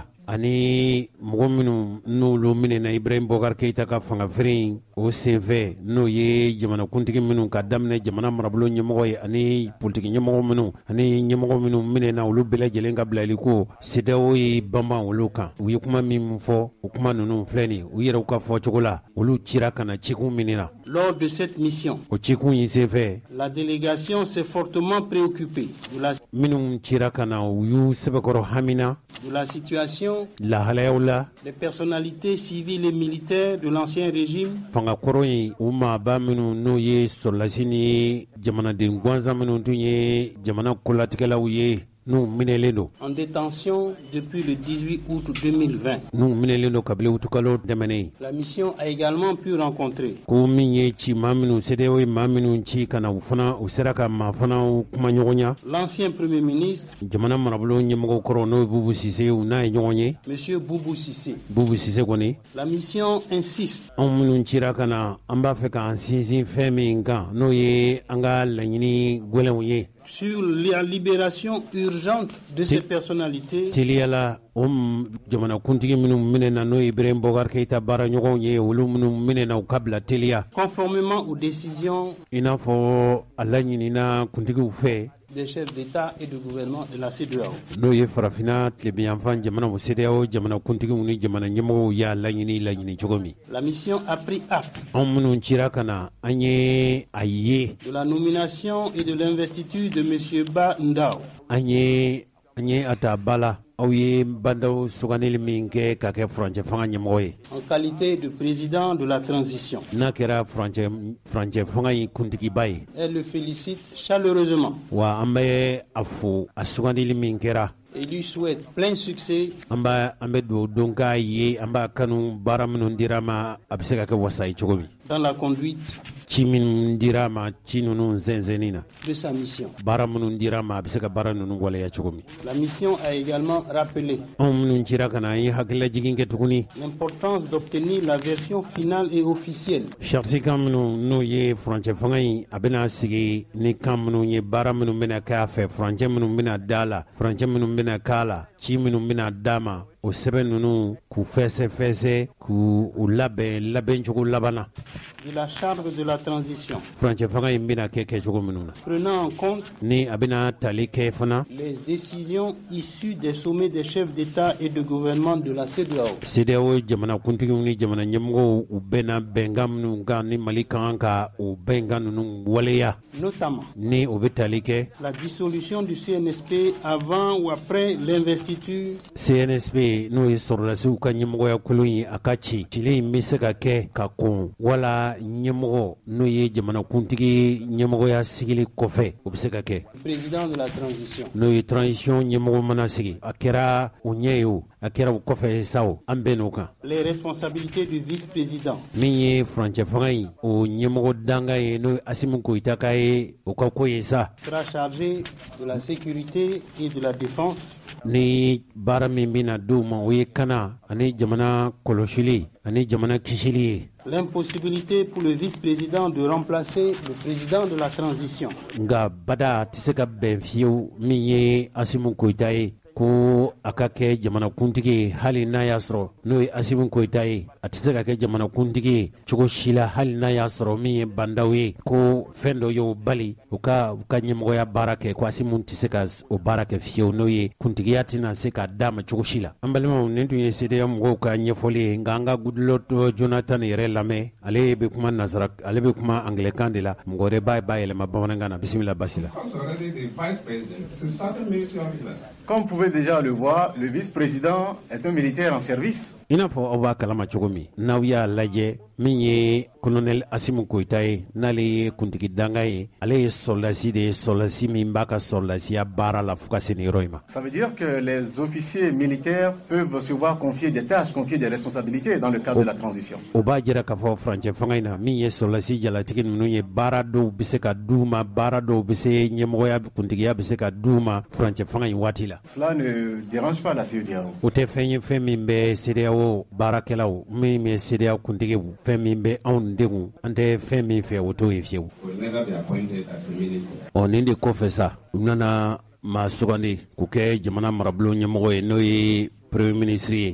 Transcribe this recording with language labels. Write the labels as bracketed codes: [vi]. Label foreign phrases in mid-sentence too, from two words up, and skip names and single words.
[bm] ani mɔgɔ minnu n'olu minɛna Ibrahim Boubacar Keita ka fanga feere o senfɛ n'o ye jamanakuntigi minnu ka daminɛ jamana marabolo ɲɛmɔgɔ ye ani politiki ɲɛmɔgɔ minnu ani ɲɛmɔgɔ minnu minɛna olu bɛɛ lajɛlen ka bilali ko CEDEAO ye banban olu kan u ye kuma min fɔ o kuma ninnu filɛ nin u yɛrɛw ka fɔ cogo la olu cira ka na cikun minina. [fr] Lors de cette mission, [bm] o cikun yi senfɛ [fr] la délégation s'est fortement préoccupée de la [bm] minnu cira ka na u y'u sɛbɛkɔrɔ hamina [fr] de la situation [bm] lahalayaw la [fr] des personnalités civiles et militaires de l'ancien régime [bm] fanga kɔrɔ in u maaba minnu n'o ye sɔrɔlasi ni jamanaden gansan minnu tun ye jamana kolatigɛlaw ye n'u minɛlen don [fr] en détention depuis le 18 août 2020. [bm] n'u minɛlen don kabili utukalo tɛmɛnen. [fr] La mission a également pu rencontrer [bm] ko min ye ci maa minnu CEDEAO ye maa minnu ci ka na u fana u sera ka maa fana kuma ɲɔgɔnya [fr] l'ancien premier ministre [bm] jamana marabolo ɲɛmɔgɔ kɔrɔ n'o ye Boubou Cissé u n'a ye ɲɔgɔn ye. [fr] Monsieur Boubou Cissé. [bm] Boubou Cissé kɔni [fr] La mission insiste [bm] anw minnu cira ka na an b'a fɛ k'an sinsin fɛn min kan n'o ye an ka laɲini gwɛlɛnw ye [fr] sur la libération urgente de ces personnalités [bm] teliyala o jamanakuntigi minnu minɛna n'o ye Ibrahim Boubacar Keita baara ɲɔgɔnw ye olu minnu minɛna u ka bila teliya [fr] conformément aux décisions [bm] i n'a fɔ a laɲinina kuntigiw fɛ [fr] des chefs d'État et de gouvernement de la CEDEAO. [bm] n'o ye farafina tilebiyanfan jamana o CEDEAO jamanakuntigiw ni jamana ɲɛmɔgɔw y'a laɲini cogo min. [fr] La mission a pris acte [bm] anw minnu cira ka na an ye a ye [fr] de la nomination et de l'investiture de Monsieur Ba Ndao [bm] an ye a ta ba la aw ye bandaw sugandili min kɛ ka kɛ furancɛ fanga ɲɛmɔgɔ ye [fr] en qualité de président de la transition. [bm] n'a kɛra furancɛ fanga in kuntigiba ye. [fr] Elle le félicite chaleureusement [bm] wa an bɛ a fo a sugandili min kɛra [fr] et lui souhaite plein succès [bm] an bɛ dugawu don k'a ye an b'a kanu baara minnu dira ma a bɛ se ka kɛ wasa ye cogo min. [fr] dans la conduite [bm] ci minnu dira ma ci ninnu zɛnzɛnni na [fr] de sa mission. [bm] baara minnu dira ma a bɛ se ka baara ninnu waleya cogo min. [fr] La mission a également rappelé [bm] anw minnu cira ka na an ye hakililajigin kɛ tuguni [fr] l'importance d'obtenir la version finale et officielle [bm] charisi kan minnu n'o ye furancɛ fanga in a bɛna sigi ni kan minnu ye baara minnu bɛna kɛ a fɛ furancɛ minnu bɛna da la furancɛ minnu bɛna k'a la ci minnu bɛna d'a ma o sɛbɛn ninnu k'u fɛsɛ k'u labɛn cogo laban na [fr] de la charte de la transition [bm] furancɛ fanga in bɛna kɛ cogo minnu na [fr] prenant en compte [bm] ni a bɛna tali kɛ fana [fr] les décisions issues des sommets des chefs d'État et de gouvernement de la CEDEAO. [bm] CEDEAO jamanakuntigiw ni jamana ɲɛmɔgɔw u bɛna bɛnkan minnu kan ni Mali kan ka o bɛnkan ninnu waleya [fr] notamment [bm] ni o bɛ tali kɛ [fr] la dissolution du CNSP avant ou après l'investiture [bm] CNSP n'o ye sɔrɔdasiw ka ɲɛmɔgɔya kolon ye a ka ci in bɛ se ka kɛ ka kɔn wala ɲɛmɔgɔ n'o ye jamanakuntigi ɲɛmɔgɔya sigili kɔfɛ o bɛ se ka kɛ [fr] président de la transition [bm] n'o ye transition ɲɛmɔgɔ mana sigi a kɛra o ɲɛ ye o a kɛra o kɔfɛ sa o an bɛn n'o kan [fr] les responsabilités du vice-président [bm] min ye furancɛ fanga in o ɲɛmɔgɔ danga ye n'o ye Asimu Goyita ka ye o ka ko ye sa [fr] sera chargé de la sécurité et de la défense [bm] ni baara min bɛna d'u ma o ye kana ani jamana kɔlɔsili ani jamana kisili ye [fr] l'impossibilité pour le vice-président de remplacer le président de la transition. [bm] Nga bada tɛ se ka bɛn fiyewu min ye Asimu Goyita ye ko a ka kɛ jamanakuntigi ye hali n'a y'a sɔrɔ n'o ye Asimu Goyita ye a tɛ se ka kɛ jamanakuntigi ye cogo si la hali n'a y'a sɔrɔ min ye bandaw ye ko fɛn dɔ y'o bali u ka ɲɛmɔgɔya baara kɛ ko Asimu tɛ se ka o baara kɛ fiyewu n'o ye kuntigiya tɛna se k'a d'a ma cogo si la. An balimaw nin tun ye CEDEAO mɔgɔw ka ɲɛfɔli ye nka an ka Goodluck Jonathan yɛrɛ lamɛn ale bɛ kuma nasara ale bɛ kuma angilɛkan de la mɔgɔ wɛrɛ b'a yɛlɛma bamanankan na bisimila basi la. [fr] Comme vous pouvez déjà le voir, le vice-président est un militaire en service. [bm] I n'a fɔ aw b'a kalama cogo min n'aw y'a lajɛ min ye colonel Asimu Goyita ye n'ale ye kuntigi danga ye ale ye sɔrɔdasi de ye sɔrɔdasi min b'a ka sɔrɔdasiya baara la fo ka se nin yɔrɔ in ma. [fr] Ça veut dire que les officiers militaires peuvent se voir confier des tâches, confier des responsabilités dans le cadre de la transition. [bm] O b'a jira k'a fɔ furancɛ fanga in na min ye sɔrɔdasi jalatigi ninnu ye baara dɔw bɛ se ka d'u ma baara dɔw bɛ se ɲɛmɔgɔya kuntigiya bɛ se ka d'u ma furancɛ fanga in waati la. [fr] Cela ne dérange pas la CEDEAO. [bm] O tɛ fɛn ye fɛn min bɛ CEDEAO baarakɛlaw min bɛ CEDEAO kuntigiw fɛn min bɛ anw denw an tɛ fɛn min fɛ o t'o ye fiyewu. Nin de kɔfɛ sa u nana ma sugandi ku kɛ jamana marabolo ɲɛmɔgɔ ye n'o ye [fr] premier ministre [bm] ye.